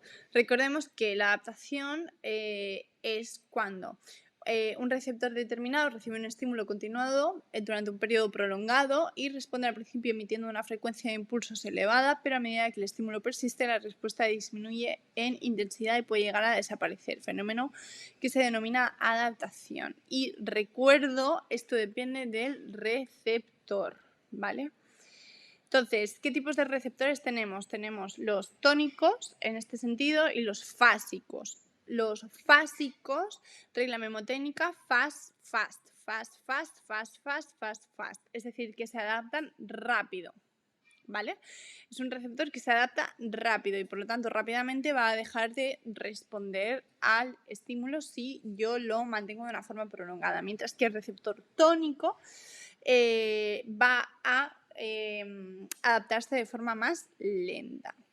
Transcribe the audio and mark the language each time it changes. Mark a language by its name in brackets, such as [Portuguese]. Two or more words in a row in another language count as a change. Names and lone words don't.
[Spanish] Recordemos que la adaptación es cuando un receptor determinado recibe un estímulo continuado durante un periodo prolongado y responde al principio emitiendo una frecuencia de impulsos elevada, pero a medida que el estímulo persiste, la respuesta disminuye en intensidad y puede llegar a desaparecer, fenómeno que se denomina adaptación. Y recuerdo, esto depende del receptor, ¿vale? Entonces, ¿qué tipos de receptores tenemos? Tenemos los tónicos, en este sentido, y los fásicos. Los fásicos, regla memotécnica, [English] fast, fast, fast, fast, fast, fast, fast, fast. [Spanish] Es decir, que se adaptan rápido, ¿vale? Es un receptor que se adapta rápido y por lo tanto rápidamente va a dejar de responder al estímulo si yo lo mantengo de una forma prolongada. Mientras que el receptor tónico va a adaptarse de forma más lenta.